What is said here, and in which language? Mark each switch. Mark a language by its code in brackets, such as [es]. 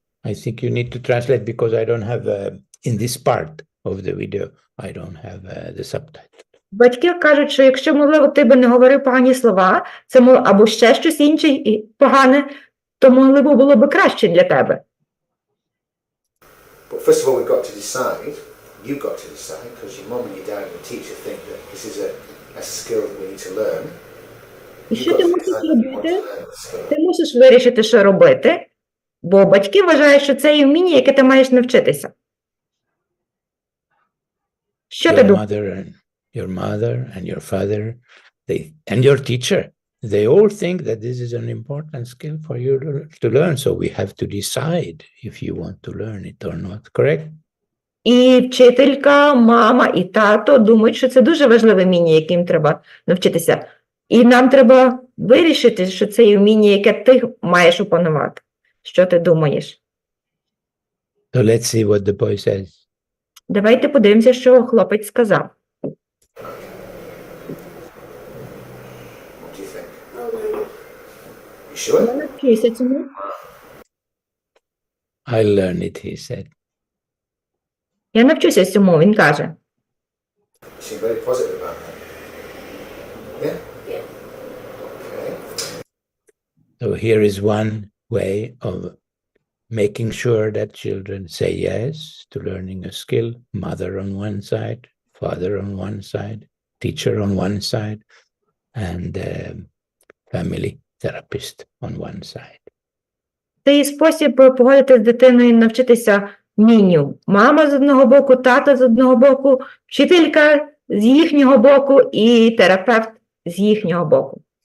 [en] I think you need to translate because I don't have, in this part of the video, I don't have the subtitle. [uk] Батьки кажуть, що якщо, можливо, ти би не говорив погані слова, це або ще щось інше і погане, то, можливо, було б краще для тебе. [en] But first of all, we've got to decide, you've got to decide, because your mum and your dad and your teacher think that this is a skill that we need to learn. [uk] І що ти мусиш робити? Ти мусиш вирішити, що робити, бо батьки вважають, що це є вміння, яке ти маєш навчитися. Що ти думаєш? [en] Your mother and your father, and your teacher, they all think that this is an important skill for you to learn. So we have to decide if you want to learn it or not, correct? [uk] І вчителька, мама і тато думають, що це дуже важливе вміння, яким треба навчитися. І нам треба вирішити, що це є вміння, яке ти маєш опанувати. Що ти думаєш? [en] So let's see what the boy says. [uk] Давайте подивимося, що хлопець сказав. [en] What do you think? You sure? [uk] Я навчуся цьому. [en] I'll learn it, he said. [uk] Я навчуся цьому, він каже. [en] You seem very positive about that. Yeah? Yeah. Okay. So here is one way of making sure that children say yes to learning a skill. Mother on one side, father on one side, teacher on one side, and family therapist on one side. [uk] Це є спосіб погодити з дитиною навчитися вмінню. Мама з одного боку, тато з одного боку, вчителька з їхнього боку і терапевт з їхнього боку.